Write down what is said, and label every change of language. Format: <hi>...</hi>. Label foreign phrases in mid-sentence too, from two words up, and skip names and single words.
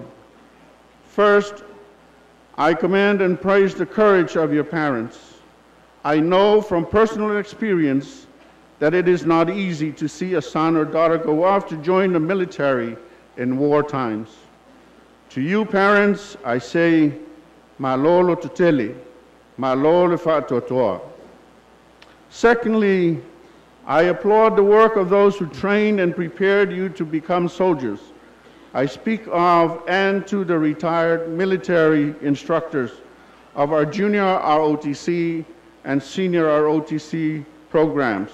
<en>First, I commend and praise the courage of your parents. I know from personal experience that it is not easy to see a son or daughter go off to join the military in war times. To you parents, I say,</en> <sm>malolo tutele, malolo fa'atotoa.</sm> <en>Secondly, I applaud the work of those who trained and prepared you to become soldiers. I speak of and to the retired military instructors of our junior ROTC and senior ROTC programs.</en>